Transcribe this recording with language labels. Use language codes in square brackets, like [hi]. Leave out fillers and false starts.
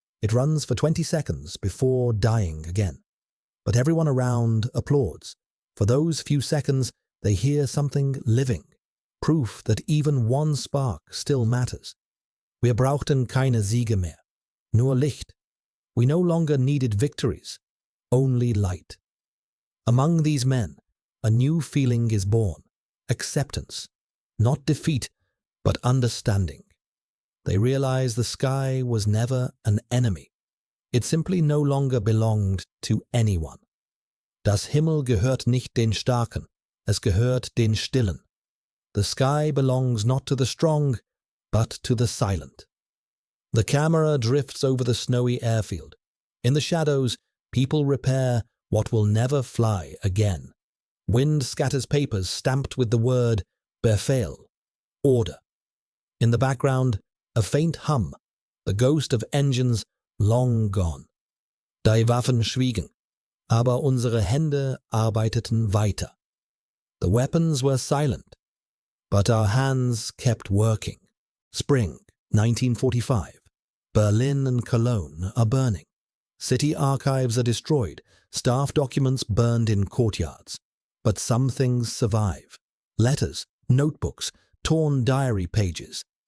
[en] It runs for 20 seconds before dying again. But everyone around applauds. For those few seconds, they hear something living, proof that even one spark still matters. [de] Wir brauchten keine Siege mehr, nur Licht. [en] We no longer needed victories. only light. Among these men, a new feeling is born, acceptance, not defeat, but understanding. They realize the sky was never an enemy. It simply no longer belonged to anyone. [de] Das Himmel gehört nicht den Starken, es gehört den Stillen. [en] The sky belongs not to the strong, but to the silent. The camera drifts over the snowy airfield. In the shadows, people repair what will never fly again. Wind scatters papers stamped with the word Befehl, order. In the background, a faint hum, the ghost of engines long gone. [de] Die Waffen schwiegen, aber unsere Hände arbeiteten weiter. [en] The weapons were silent, but our hands kept working. Spring, 1945. Berlin and Cologne are burning. City archives are destroyed, staff documents burned in courtyards. But some things survive. Letters, notebooks, torn diary pages.